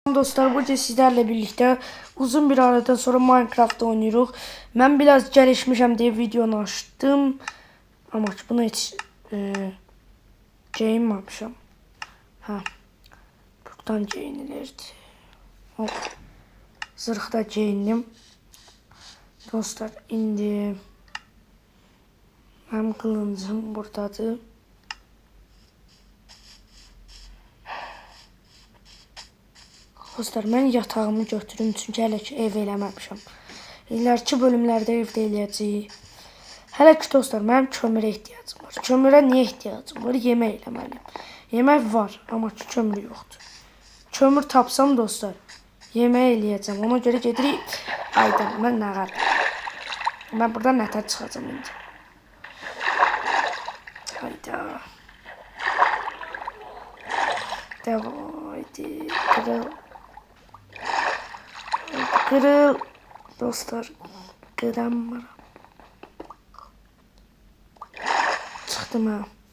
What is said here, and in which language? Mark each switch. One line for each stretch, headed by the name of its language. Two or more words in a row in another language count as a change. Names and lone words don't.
Turkish: dostlar, bugün sizlerle birlikte uzun bir aradan sonra Minecraft oynuyoruz. Ben biraz gelişmişim diye videonu açtım. Ama bunu hiç giyinmemişim. Ha, buradan giyinilirdi. Hop. Zırhda giyindim.
Azerbaijani: Dostlar, indi hem kılıncım buradadır. Dostlar, mən yatağımı götürüm çünki hələ ki ev eləməmişəm. İləriki bölümlərdə evdə eləyəcəyik. Hələ ki dostlar, mənim kömürə ehtiyacım var. Kömürə niyə ehtiyacım var? Yemək eləməliyim. Yemək var, amma ki kömür yoxdur. Kömür tapsam dostlar, yemək eləyəcəm. Ona görə gedirik. Aydan, mən nə var? Mən buradan nətər çıxacam indi? Hayda. Haydi. Kırıl. Dostlar, kıramıram. Çıktım ha.